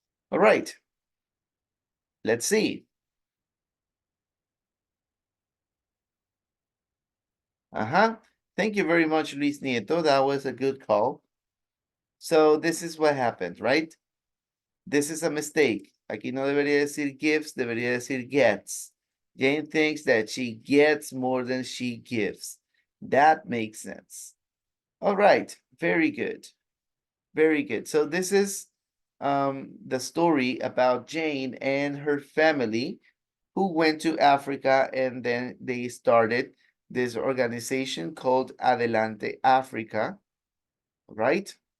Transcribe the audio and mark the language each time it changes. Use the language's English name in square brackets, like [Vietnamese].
[English] All right. Let's see. Thank you very much, Luis Nieto. That was a good call. So this is what happened, right? This is a mistake. [Spanish] Aquí no debería decir gives, debería decir gets. [English] Jane thinks that she gets more than she gives. That makes sense. All right, very good. Very good. So this is the story about Jane and her family who went to Africa, and then they started this organization called Adelante Africa, right?